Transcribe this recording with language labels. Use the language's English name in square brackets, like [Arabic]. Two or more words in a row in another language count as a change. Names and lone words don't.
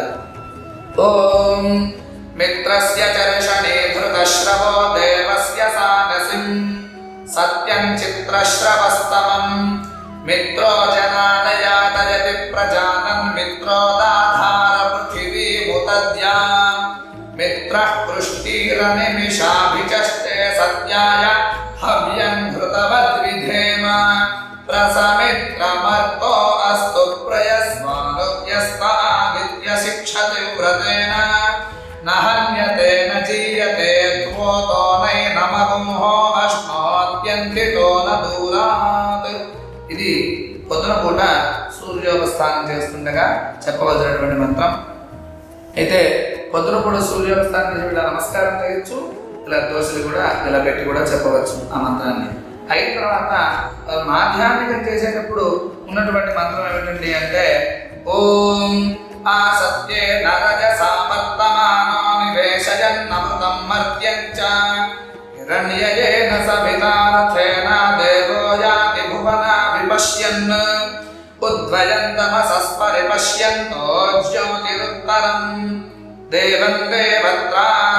[Sanskrit] ఓం మిత్రస్య చర్షణే ధృతశ్రవో దేవస్య సానసిం సత్యం చిత్రశ్రవస్తమం మిత్రో జనానయాతయతి ప్రజానం మిత్రోదాధార పృథివీ ముతద్యా మిత్ర मित्रः पृष्टिरनिमिषाभिचष्टे सत्याय हव्यं घृतवद्विधेम प्रसमित्रमर्तो अस्तु प्रयस्मानुव्यस्तादित्यशिक्षति व्रतेन न हन्यते न जीयते त्वोतो नैनमगुंहो अश्नोत्यन्तितो न दूरात्। [Telugu] ఇది పొద్దున పూట సూర్యోపస్థానం చేస్తుండగా చెప్పవలసినటువంటి మంత్రం. అయితే పొద్దున పూట సూర్యోపస్థానం చేసి ఇలా నమస్కారం చేయొచ్చు, ఇలా దోశలు కూడా ఇలా పెట్టి కూడా చెప్పవచ్చు ఆ మంత్రాన్ని. అయిన తర్వాత మాధ్యాహ్నికం చేసేటప్పుడు ఉన్నటువంటి మంత్రం ఏమిటండి అంటే [Sanskrit] ఓం ఆ సత్యే నరజసా వర్తమానో నివేశయన్నమృతం మర్త్యం చ హిరణ్యయేన సవితారథేన దేవో యాతి భువనా విపశ్యన్ ఉద్వయంతమసస్పరిపశ్యంతో జ్యోతిరుత్తరం దేవం దేవత్రా